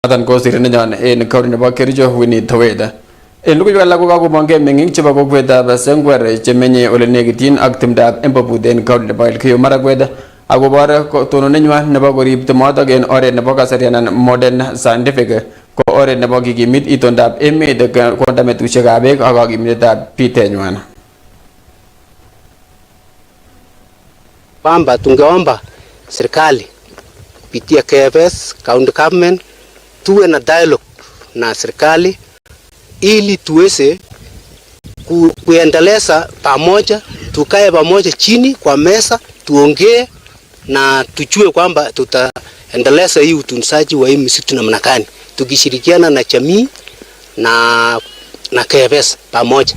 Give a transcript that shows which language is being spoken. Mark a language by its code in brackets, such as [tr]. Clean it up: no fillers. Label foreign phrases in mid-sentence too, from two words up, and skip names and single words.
[kln] Nathan ko sirine nyon en kauri nebo Kericho Winnie Thoweda. En lukuyu alak ko kakomongke meng'ik chebo kokwetab Sengwer chemenye ole nekityin ak timdab Embobut en kauri nebo Elgeyo Marakwet akobor tononenywan nebo korib timotok en oret nebo kasari anan [en] modern scientific [kln] ko oret nebo kikimit itondab emet konda metusiekab beek ak kakimitetab bitenywan. [sw] Kwamba tungeomba serikali kupitia KFS [en] county government [sw] tuwe na dialogue na serikali ili tuweze kuendeleza pamoja, tukae pamoja chini kwa meza tuongee na tujue kwamba tutaendeleza hii utunzaji wa hii misitu namna gani tukishirikiana na jamii na KFS pamoja.